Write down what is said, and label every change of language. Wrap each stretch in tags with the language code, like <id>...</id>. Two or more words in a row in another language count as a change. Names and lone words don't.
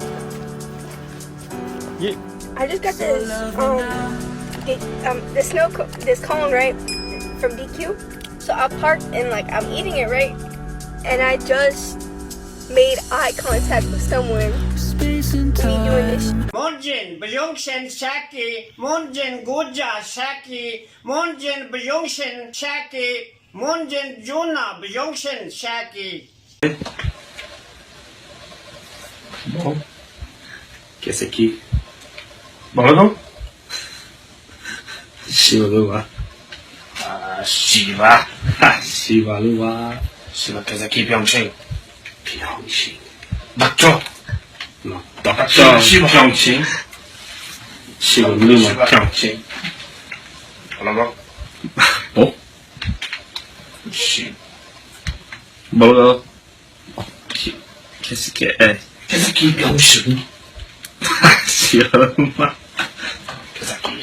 <en>You. I just got this this cone, right, from DQ. So I parked and like I'm eating it, right, and I just made eye contact with someone. Me doing this. Monjin Byungshin Shaki, Monjin Guja Shaki, Monjin Byungshin Shaki, Monjin Juna Byungshin Shaki.</en> <ko>뭐? 개새끼 뭐라고? 씨발로와 아 씨발 아 씨발로와 씨발 개새끼 병신 병신 맞죠? 맞죠 병신 씨발로와 병신 뭐라고? 뭐? 씨 뭐라고? 개새끼 개새끼 병신 씨발로와 개새끼</ko>